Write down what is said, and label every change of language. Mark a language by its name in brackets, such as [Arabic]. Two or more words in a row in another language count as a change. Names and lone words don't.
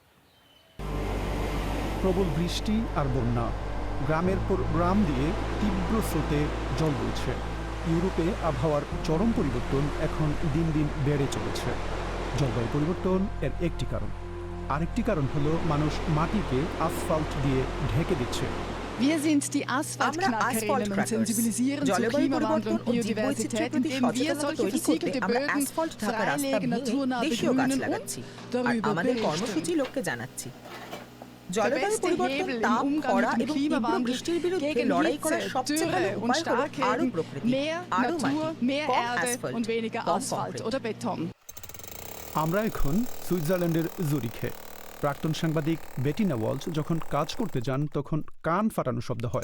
[Bangla] প্রবল বৃষ্টি আর বন্যা, গ্রামের পর গ্রাম দিয়ে তীব্র স্রোতে জল বইছে। ইউরোপে আবহাওয়ার চরম পরিবর্তন এখন দিন দিন বেড়ে চলেছে। জলবায়ু পরিবর্তন এর একটি কারণ, আরেকটি কারণ হলো মানুষ মাটিকে আসফাল্ট দিয়ে ঢেকে দিচ্ছে। [German] Wir sind die Asphaltknackerinnen und sensibilisieren zur Klimawandel und Biodiversität, indem wir solche versiegelte Böden freilegen, naturnah begrünen und darüber berichten. [Bangla] জলবায়ু পরিবর্তন, তাপ, খরা এবং তীব্র বৃষ্টির বিরুদ্ধে লড়াই করার সবচেয়ে ভালো উপায় হলো আরও প্রকৃতি, আরও মাটি, কম অ্যাসফল্ট, [German] oder Beton. [Bangla] আমরা এখন সুইজারল্যান্ডের জুরিখে। প্রাক্তন সাংবাদিক বেটিনা ওয়ালচ যখন কাজ করতে যান তখন কান ফাটানো শব্দ হয়।